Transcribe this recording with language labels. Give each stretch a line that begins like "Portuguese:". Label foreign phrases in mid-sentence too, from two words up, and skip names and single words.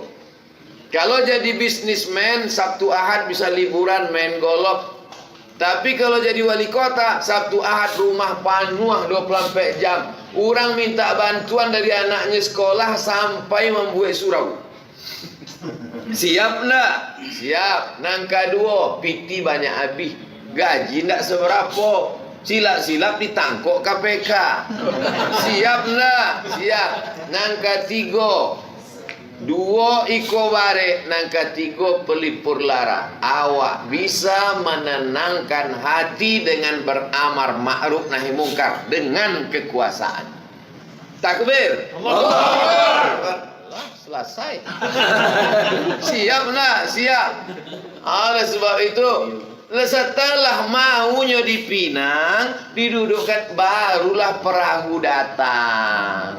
Indonesian: Kalau jadi bisnismen, Sabtu Ahad bisa liburan main golf. Tapi kalau jadi wali kota, Sabtu Ahad rumah penuh 24 jam. Orang minta bantuan dari anaknya sekolah sampai membuat surau.
Minangkabau: Siap ndak? Siap. Nangka 2, piti banyak habis. Gaji ndak seberapa. Silap-silap ditangkok KPK. Siap ndak? Siap. Nangka 3, 2 iko bare, nangka 3 pelipur lara.
Indonesian: Awak bisa menenangkan hati dengan beramar
Arabic: معروف نهي منكر
Indonesian: dengan kekuasaan.
Arabic: Takbir. Allah.
Minangkabau: Selesai. Siap nak? Siap.
Indonesian: Oleh sebab itu, setelah maunya dipinang, didudukkan, barulah perahu datang.